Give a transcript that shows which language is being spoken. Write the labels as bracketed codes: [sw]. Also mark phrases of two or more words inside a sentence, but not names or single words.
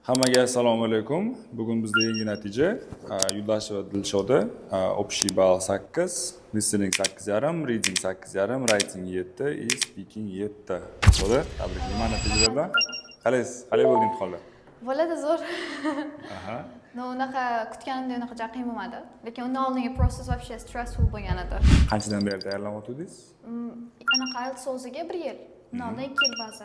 [uz] Hammaga assalomu alaykum. Bugun bizda yangi natija. Yuldasheva Dilshoda общий ball 8, [en] listening 8,5, reading 8,5, writing 7, speaking 7. [uz] Bo'ldi. Tabriklayman natijalar bilan. Qalaysiz? Qalay bo'ldi imtihonlar? Bo'ladi zo'r. Aha. No, unaqa kutganimdek unaqa juda qiyin bo'lmadi. Lekin undan oldingi process вообще stressful bo'lgan edi. Qanchadan beri tayyorlanayotdingiz? Anaqa IELTS o'ziga 1 yil. Undan oldin 2 yil baza.